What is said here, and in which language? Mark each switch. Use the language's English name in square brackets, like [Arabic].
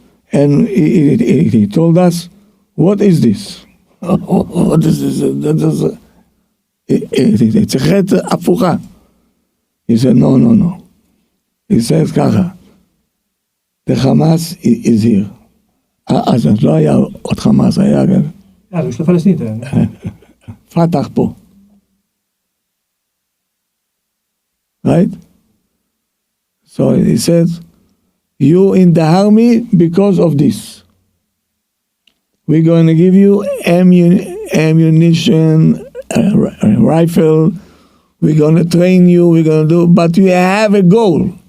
[English] And he told us, what is this? What is this? It's a chet [Hebrew] הפוכה. [English] He said, no. He says [Hebrew] ככה, [English] the Hamas is here. [Hebrew] אז לא היה עוד חמאס, היה פתח פה. [English] Right? So he said, you in the army because of this. We're going to give you ammunition, a rifle. We're going to train you. We're going to do, but you have a goal.